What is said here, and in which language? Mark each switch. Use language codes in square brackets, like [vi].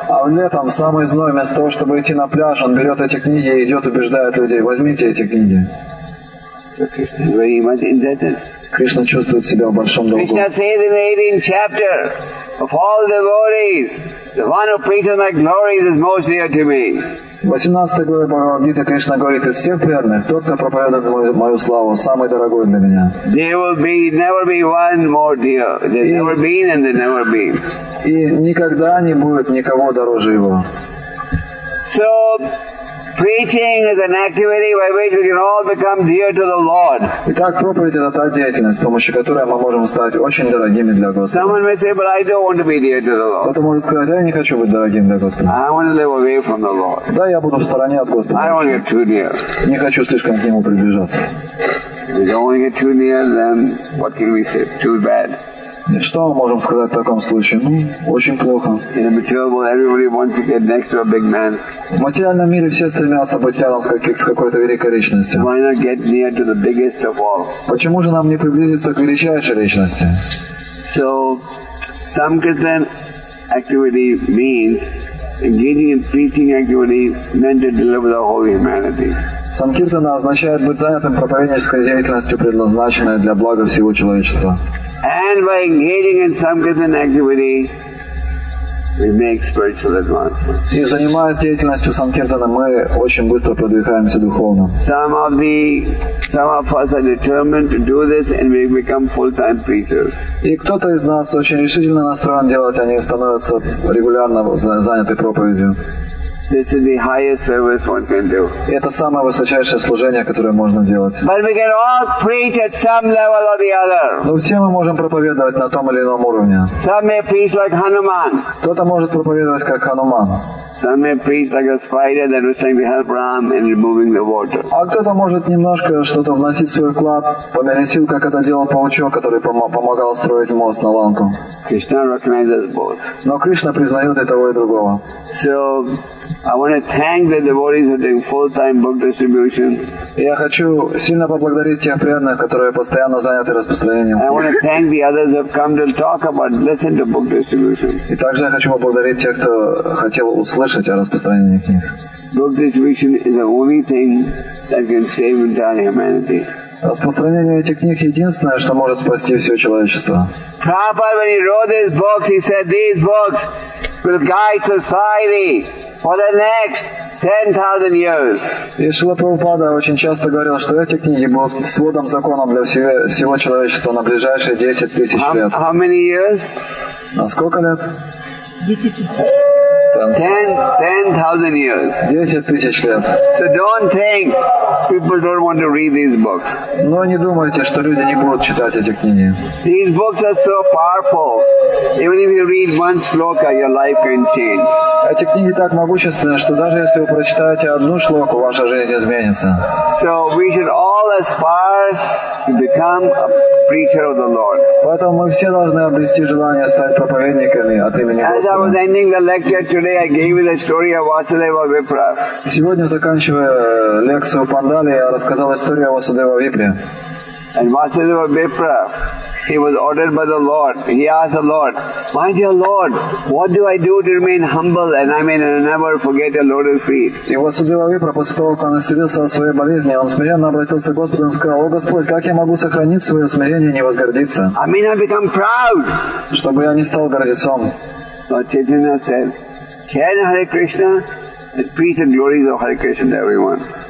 [ru] А летом, в самый зной, вместо того, чтобы идти на пляж, он берет эти книги и идет, убеждает людей: возьмите эти книги. [en] So Krishna is very much indebted. [ru] Кришна чувствует себя в большом долгу. [en] Krishna says in the 18th chapter, of all devotees, the one who preaches my glories is most dear to me. [ru] В 18 главе Бхагавад-гиты Кришна говорит: из всех преданных, тот, кто проповедует мою славу, самый дорогой для меня. [en] There will never be one more dear. There's never been and there's never been. [ru] И никогда не будет никого дороже его. [en] So, preaching is an activity by which we can all become dear to the Lord. [ru] Итак, проповедь — это та деятельность, с помощью которой мы можем стать очень дорогими для Господа. [en] Someone may say, but I don't want to be dear to the Lord. [ru] Кто-то может сказать: я не хочу быть дорогим для Господа. [en] I want to live away from the Lord. [ru] Да, я буду в стороне от [en] I don't [ru] Господа. [en] want to get too near. [ru] Не хочу слишком к Нему приближаться. [en] If we don't want to get too near, then what can we say? Too bad. [ru] И что мы можем сказать в таком случае? Очень плохо. [en] In the material world, everybody wants to get next to a big man. [ru] В материальном мире все стремятся быть рядом с какой-то великой личностью. [en] Why not get near to the biggest of all? [ru] Почему же нам не приблизиться к величайшей личности? [en] So, Sankirtan activity means engaging in preaching activity meant to deliver the whole humanity. [ru] Санкиртана означает быть занятым проповеднической деятельностью, предназначенной для блага всего человечества. [en] And by engaging in Sankirtan activity, we make spiritual advancement. [ru] И занимаясь деятельностью Санкиртана, мы очень быстро продвигаемся духовно. [en] Some of us are determined to do this and we become full-time preachers. [ru] И кто-то из нас очень решительно настроен делать, они становятся регулярно заняты проповедью. [en] This is the highest service one can do. [ru] И это самое высочайшее служение, которое можно делать. [en] But we can all preach at some level or the other. [ru] Но все мы можем проповедовать на том или ином уровне. [en] Some may preach like Hanuman. [ru] Кто-то может проповедовать как Хануман. [en] Some may preach like a spider that was trying to help Ram in removing the water. [ru] А кто-то может немножко что-то вносить в свой вклад, по мере сил, как это делал паучок, который помогал строить мост на ланку. [en] Krishna recognizes both. [ru] Но Кришна признает и того, и другого. [en] So, I want to thank the devotees who are doing full-time book distribution. [ru] И я хочу сильно поблагодарить тех преданных, которые постоянно заняты распространением. [en] I want to thank the others who have come to talk about, listen to book distribution. [ru] И также я хочу поблагодарить тех, кто хотел услышать о распространении книг. [en] Book distribution is the only thing that can save entire humanity. [ru] Распространение этих книг единственное, что может спасти все человечество. [en] Prabhupada, when he wrote these books, he said these books will guide society for the next 10,000 years. [ru] И Шрила Прабхупада очень часто говорил, что эти книги будут сводом законом для всего человечества на ближайшие 10 тысяч лет. [en] How many years? [ru] На сколько лет? 10 тысяч. [en] 10,000 years. [ru] 10 тысяч лет. [en] So don't think people don't want to read these books. [ru] Но не думайте, что люди не будут читать эти книги. [en] These books are so powerful. Even if you read one sloka, your life can change. [ru] Эти книги так могущественны, что даже если вы прочитаете одну шлоку, ваша жизнь изменится. [en] So we should all aspire to become preacher of the Lord. [ru] Поэтому мы все должны обрести желание стать проповедниками от имени [en] As I was [ru] Господа. [en] ending the lecture today, I gave you the story of Vasudeva Vipra. [ru] Сегодня, заканчивая лекцию Пандали, я рассказал историю о Васудева Випре. [en] And Vasudeva Vipra, he was ordered by the Lord. He asked the Lord, "My dear Lord, what do I do to remain humble and I may never forget your lotus feet?" [ru] И Васудева Випра, после того, как он исцелился от своей болезни, он смиренно обратился к Господу и сказал: «О Господь, как я могу сохранить свое смирение и не возгордиться, [en] I may not become proud. [ru] чтобы я не стал гордецом?» [en] Lord Chaitanya said, "Chant Hare Krishna and preach the glories of Hare Krishna to everyone."